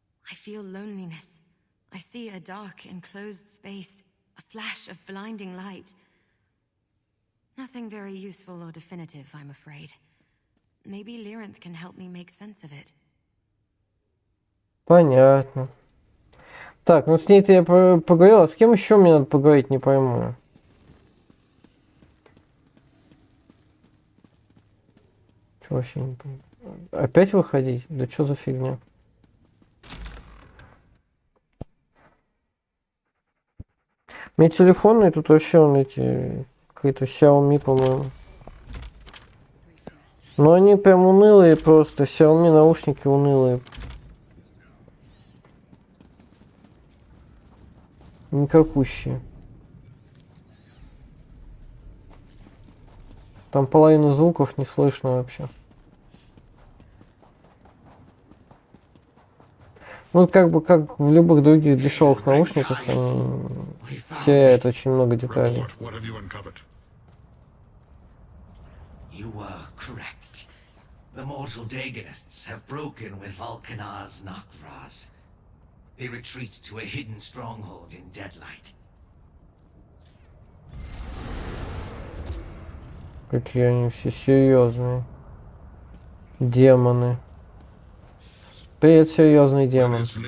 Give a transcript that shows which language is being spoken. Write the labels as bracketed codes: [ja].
[en] I feel loneliness. I see a dark, enclosed space, a flash of blinding light. Nothing very useful or definitive, I'm afraid. Maybe Lyrinth can help me make sense of it. [ru] Понятно. Так, ну с ней-то я поговорил, а с кем еще мне надо поговорить, не пойму. Что вообще не понимаю? Опять выходить? Да что за фигня? Мне телефонные тут вообще он эти какие-то Xiaomi, по-моему. Но они прям унылые просто. Xiaomi наушники унылые. Никакущие. Там половину звуков не слышно вообще. Ну, как бы, как в любых других дешевых наушниках, теряет очень много деталей. [en] You were correct. The mortal Dagonists have broken with Vulcanar's Nakvraz. They retreat to a hidden stronghold in Deadlight. [ru] Какие они все серьезные. Демоны. Привет, серьезный демон.